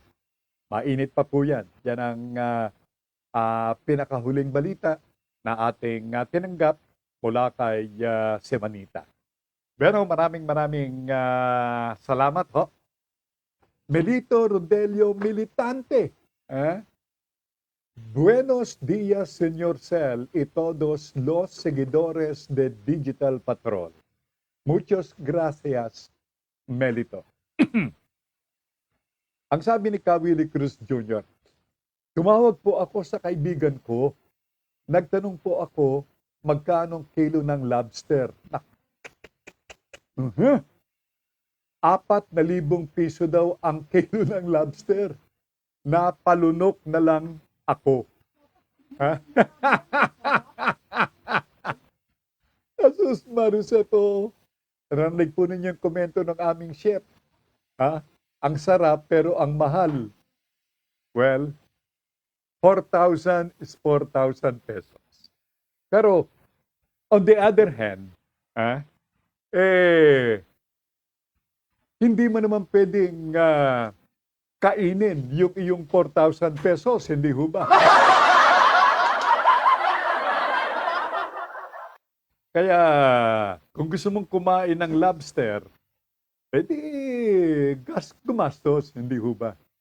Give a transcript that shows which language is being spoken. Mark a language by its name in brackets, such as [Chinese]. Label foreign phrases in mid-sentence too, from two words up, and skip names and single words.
[Filipino] Mainit pa po yan. Yan ang pinakahuling balita na ating tinanggap mula kay Semanita. Pero maraming salamat ho. Melito Rodelio Militante. [Spanish] Buenos días, señor Cel, y todos los seguidores de Digital Patrol. Muchas gracias, Melito. [Filipino] Ang sabi ni Willie Cruz Jr., tumawag po ako sa kaibigan ko, nagtanong po ako magkano kilo ng lobster. 4,000 piso daw ang kilo ng lobster. Napalunok na lang ako. Asus Maruseto. Narinig po ninyo yung komento ng aming chef. Ang sarap pero ang mahal. [English] Well, 4,000 is 4,000 pesos. [Filipino] Pero, [English] on the other hand, [Filipino] hindi mo naman pwedeng kainin yung iyong 4,000 pesos, hindi ho ba? Kaya, kung gusto mong kumain ng lobster, pwede gumastos, hindi ho ba?